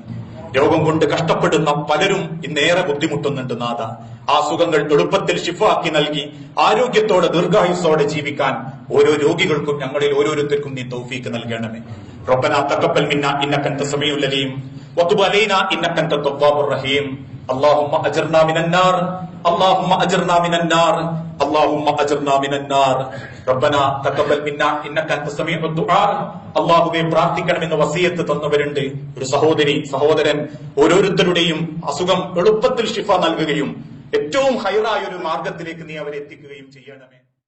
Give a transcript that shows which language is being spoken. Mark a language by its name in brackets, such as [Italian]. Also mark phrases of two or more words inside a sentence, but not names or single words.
[Malayalam] രോഗം കൊണ്ട് കഷ്ടപ്പെടുന്ന പലരും ഇന്നേറെ ബുദ്ധിമുട്ടുന്നുണ്ട് നാഥ. ആ സുഖങ്ങൾ എളുപ്പത്തിൽ ശിഫാക്കി നൽകി ആരോഗ്യത്തോടെ ദീർഘായുസ്സോടെ ജീവിക്കാൻ ഓരോ രോഗികൾക്കും ഞങ്ങളിൽ ഓരോരുത്തർക്കും നീ തൗഫീക്ക് നൽകണമേ. [Arabic] ربنا تقبل منا إنك أنت السميع العليم وتب علينا إنك أنت التواب الرحيم. اللهم اجرنا من النار اللهم اجرنا من النار اللهم اجرنا من النار ربنا تقبل منا انك انت السميع الدعاء. [Malayalam] അല്ലാഹുവേ, പ്രാർത്ഥിക്കണമെന്ന് വസിയത്ത് തന്നവരുണ്ട്. ഒരു സഹോദരൻ ഓരോരുത്തരുടെയും അസുഖം എളുപ്പത്തിൽ ശിഫ നൽകുകയും ഏറ്റവും ഹൈറായ ഒരു മാർഗത്തിലേക്ക് നീ അവരെ എത്തിക്കുകയും ചെയ്യണമേ.